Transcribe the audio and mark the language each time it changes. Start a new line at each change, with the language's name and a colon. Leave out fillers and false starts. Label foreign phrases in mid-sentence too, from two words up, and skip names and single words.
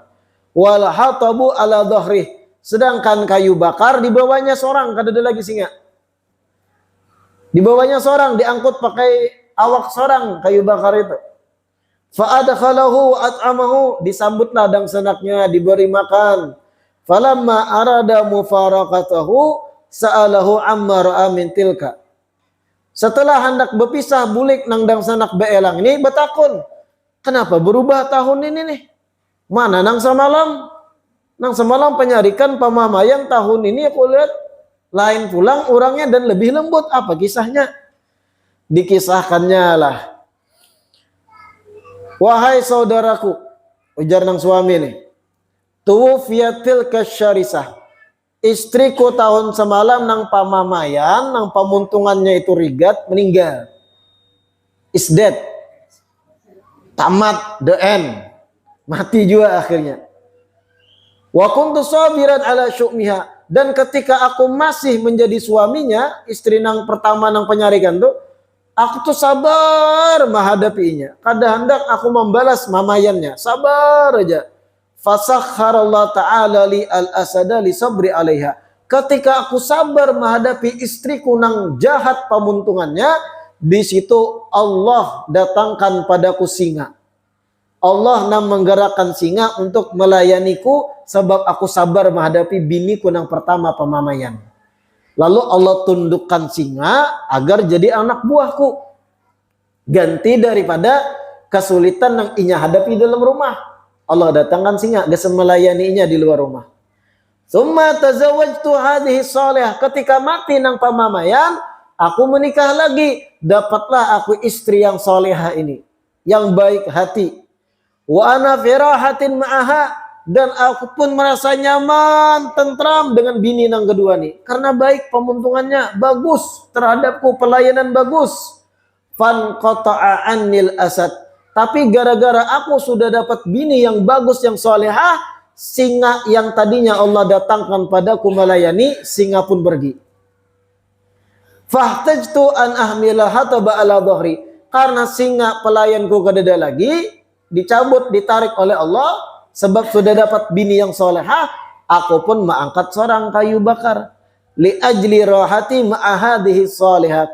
Arabic: والحطب على ظهري,
Banjar: sedangkan kayu bakar di bawahnya seorang, kada ada lagi singa. Di bawahnya seorang, diangkut pakai awak seorang kayu bakar itu.
Arabic: فأدخله أطعمه,
Banjar: disambutlah dang sanaknya, diberi makan.
Arabic: فلما أراد مفارقته سأله عما رأى من تلك.
Banjar: Setelah hendak berpisah bulik nang dang sanak beelang ini betakun, kenapa berubah tahun ini nih? Mana nang semalam? Nang semalam penyarikan pamamayan, tahun ini aku lihat lain pulang orangnya dan lebih lembut. Apa kisahnya? Dikisahkannya lah. Wahai saudaraku, ujar nang suami nih,
Arabic: توفيت الشرسة,
Banjar: istriku tahun semalam nang pamamayan, nang pamuntungannya itu rigat, meninggal.
English: Is dead. Tamat, the end.
Banjar: Mati juga akhirnya.
Arabic: وكنت صابرا على شؤمها,
Banjar: dan ketika aku masih menjadi suaminya, istri nang pertama nang penyarikan tuh, aku tuh sabar menghadapinya. Kada hendak aku membalas mamayannya, sabar aja.
Arabic: فسخر الله تعالى لي الأسد لصبري عليها.
Banjar: Ketika aku sabar menghadapi istriku nang jahat pamuntungannya, di situ Allah datangkan padaku singa. Allah nang menggerakkan singa untuk melayaniku sebab aku sabar menghadapi biniku nang pertama pamamayan. Lalu Allah tundukkan singa agar jadi anak buahku. Ganti daripada kesulitan yang inya hadapi dalam rumah. Allah datangkan singa, gak melayaninya di luar rumah.
Arabic: ثم تزوجت هذه الصالحة.
Banjar: Ketika mati nang pamamayan, aku menikah lagi. Dapatlah aku istri yang salihah ini, yang baik hati.
Arabic: وأنا في راحة معها,
Banjar: dan aku pun merasa nyaman, tentram dengan bini nang kedua nih. Karena baik pemuntungannya, bagus terhadapku, pelayanan bagus.
Arabic: فانقطع عني الأسد.
Banjar: Tapi gara-gara aku sudah dapat bini yang bagus, yang solehah, singa yang tadinya Allah datangkan padaku melayani, singa pun pergi.
Arabic: فاحتجت أن أحمل الحطب على ظهري.
Banjar: Karena singa pelayanku kadada lagi, dicabut, ditarik oleh Allah, sebab sudah dapat bini yang solehah, aku pun mengangkat seorang kayu bakar.
Arabic: لأجل راحتي مع هذه الصالحة.